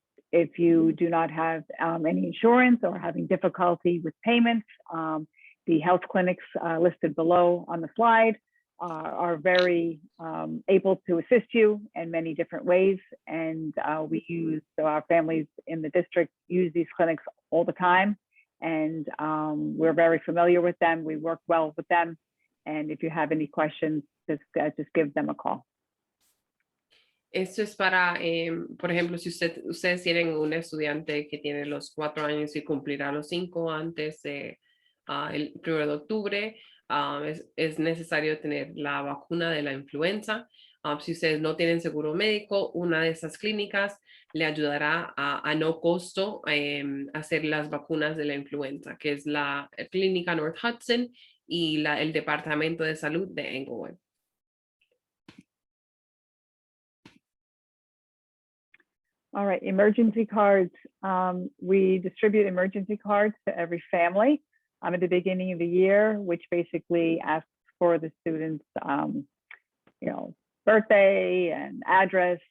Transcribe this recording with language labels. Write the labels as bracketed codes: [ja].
[en] If you do not have any insurance or having difficulty with payments, the health clinics listed below on the slide are very able to assist you in many different ways. And our families in the district use these clinics all the time. And we're very familiar with them. We work well with them. And if you have any questions, just give them a call. [es] Esto es para, por ejemplo, si ustedes tienen un estudiante que tiene los 4 años y cumplirá los 5 antes de el 1 de octubre, es necesario tener la vacuna de la influenza. Si ustedes no tienen seguro médico, una de esas clínicas le ayudará a no costo hacer las vacunas de la influenza, que es la clínica North Hudson y el Departamento de Salud de Englewood. [en] All right, emergency cards. We distribute emergency cards to every family at the beginning of the year, which basically asks for the students, birthday and address.